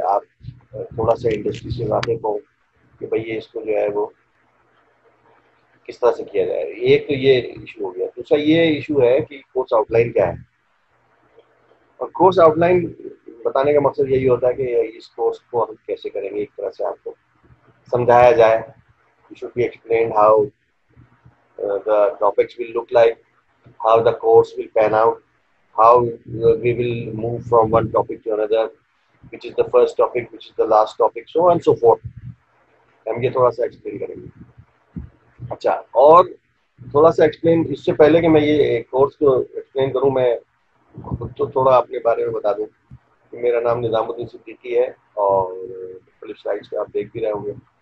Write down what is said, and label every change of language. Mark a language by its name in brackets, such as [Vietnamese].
[Urdu] آپ تھوڑا سا انڈسٹری سے واقف ہوں کہ بھئی یہ اس کو جو ہے وہ کس طرح سے کیا جائے. ایک تو یہ ایشو ہو گیا. دوسرا یہ ایشو ہے کہ کورس آؤٹ لائن کیا ہے. اور کورس آؤٹ لائن بتانے کا مقصد یہی ہوتا ہے کہ اس کورس کو ہم کیسے کریں گے. ایک طرح سے آپ کو سمجھایا جائے. [English] You should be explained how the topics will look like, how the course will pan out, how we will move from one topic to another, which is the first topic, which is the last topic, so on and so forth. [Urdu] ہم یہ تھوڑا سا explain کریں گے. اچھا, اور تھوڑا سا ایکسپلین اس سے پہلے کہ میں یہ کورس کو ایکسپلین کروں, میں خود تو تھوڑا اپنے بارے میں بتا دوں کہ میرا نام نظام الدین صدیقی ہے اور مختلف سائٹس پہ آپ دیکھ بھی رہے ہوں گے.